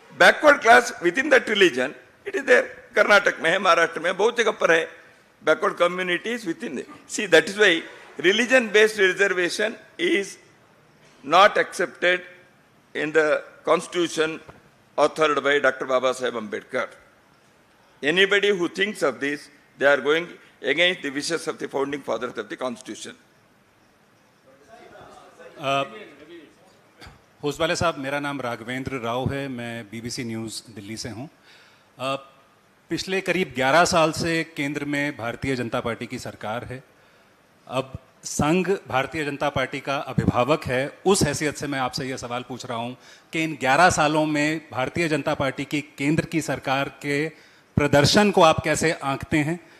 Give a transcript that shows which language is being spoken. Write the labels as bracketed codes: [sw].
[en] Backward class within that religion it is there. [hi] Karnataka में है, महाराष्ट्र में, बहुत जगह पर है. [en] Backward communities within. See that is why religion based reservation is not accepted in the constitution authored by Dr. Baba Sahib Ambedkar. Anybody who thinks of this, they are going against the wishes of the founding fathers of the Constitution. [hi] Hosabale साहब, मेरा नाम राघवेंद्र राव है, मैं BBC news Delhi से हूँ। पिछले करीब 11 साल से केंद्र में भारतीय जनता पार्टी की सरकार है। अब संघ भारतीय जनता पार्टी का अभिभावक है, उस हैसियत से मैं आपसे यह सवाल पूछ रहा हूँ कि इन 11 सालों में भारतीय जनता पार्टी की केंद्र की सरकार के प्रदर्शन को आप कैसे आंकते हैं?